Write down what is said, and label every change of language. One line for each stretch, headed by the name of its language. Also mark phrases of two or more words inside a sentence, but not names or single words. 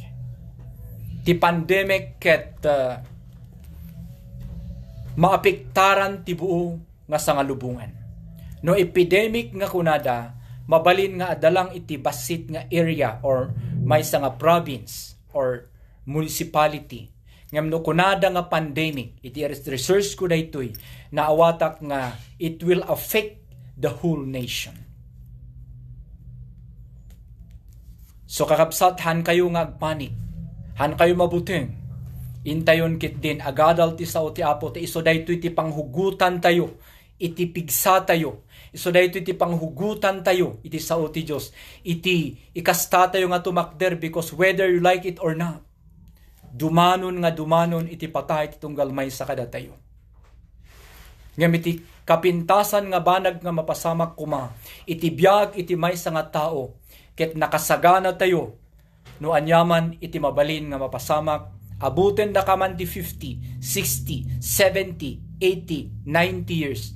Iloko: Ti pandemic ket maapektaran ti buo nga sangalubungan. No epidemic nga kunada, mabalin nga adalang iti basit nga area or may nga province or municipality. Ngam no kunada nga pandemic, iti research ko daytoy, naawatak nga
English: it will affect the whole nation.
Iloko: So kakabsat, han kayo nga agpanik, han kayo mabuting, intayon kit din agadal ti sao ti Apo, ti iso daytoy ti panghugutan tayo, iti pigsa tayo, iso daytoy ti panghugutan tayo, iti sao ti Dios, iti ikasta tayo nga tumakder,
English: because whether you like it or not,
Iloko: dumanon iti patay ti tunggal may sa kada tayo. Ngam iti kapintasan nga banag nga mapasamak kuma, iti biyag iti may sa nga tao, ket nakasagana tayo, no anyaman iti mabalin nga mapasamak, abuten da kaman ti 50, 60, 70, 80, 90 years.